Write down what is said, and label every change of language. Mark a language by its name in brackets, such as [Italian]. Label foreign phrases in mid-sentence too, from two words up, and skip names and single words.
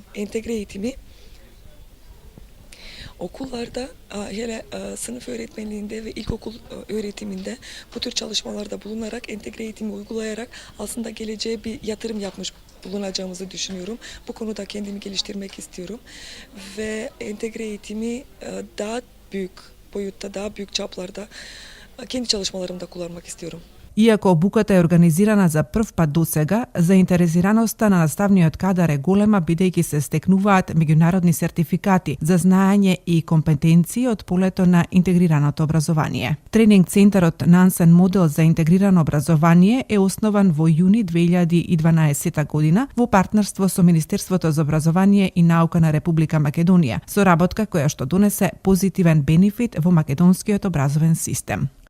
[Turkish] Entegre eğitimi okullarda, hele sınıf öğretmenliğinde ve ilkokul öğretiminde bu tür çalışmalarda bulunarak, entegre eğitimi uygulayarak aslında geleceğe bir yatırım yapmış bulunacağımızı düşünüyorum. Bu konuda kendimi geliştirmek istiyorum ve entegre eğitimi daha büyük boyutta, daha büyük çaplarda kendi çalışmalarımda kullanmak istiyorum. [Macedonian] Иако обуката е организирана за прв пат досега, заинтересираноста на наставниот кадар е голема бидејќи се стекнуваат меѓународни сертификати за знаење и компетенции од полето на интегрираното образование. Тренинг центарот Нансен модел за интегрирано образование е основан во јуни 2012 година во партнерство со Министерството за образование и наука на Република Македонија, соработка која што донесе позитивен бенефит во македонскиот образовен систем.